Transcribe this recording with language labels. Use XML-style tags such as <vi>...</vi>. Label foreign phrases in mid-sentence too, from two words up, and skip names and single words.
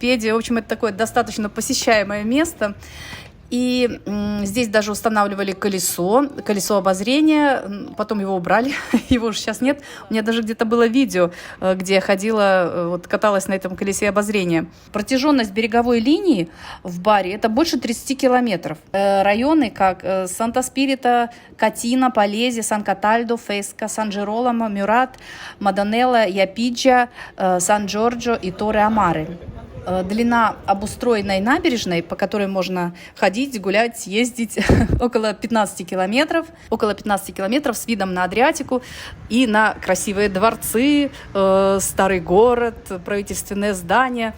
<ru>В общем, это такое достаточно посещаемое место. И здесь даже устанавливали колесо обозрения, потом его убрали, его уже сейчас нет. У меня даже где-то было видео, где я ходила, вот, каталась на этом колесе обозрения. Протяженность береговой линии в Бари – это больше 30 километров. Районы, как Санта-Спирита, Катина, Полези, Сан-Катальдо, Феско, Сан-Джероломо, Мюрат, Маданелла, Япиджа, Сан-Джорджо и Торе-Амаре. Длина обустроенной набережной, по которой можно ходить, гулять, ездить, около 15 километров. Около 15 километров с видом на Адриатику и на красивые дворцы, старый город, правительственные здания.</ru>